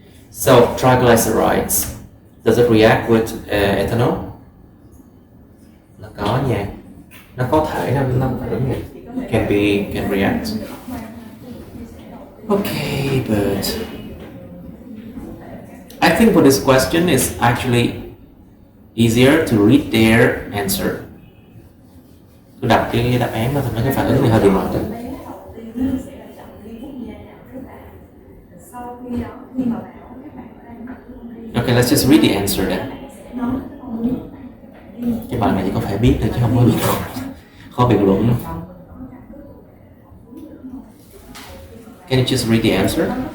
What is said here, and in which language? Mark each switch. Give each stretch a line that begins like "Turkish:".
English: So triglycerides, does it react with ethanol?
Vietnamese: Là có nha, nó có thể nó phản ứng
English: can react. Okay, but I think for this question is actually easier to read their answer.
Vietnamese: Tôi đọc cái đáp án đó thì mấy cái phản ứng này hơi bị mệt.
English: Okay, let's just read the answer then.
Vietnamese: Cái bài này chỉ có phải biết thôi chứ không có biết khó biện luận.
English: Can you just read the answer?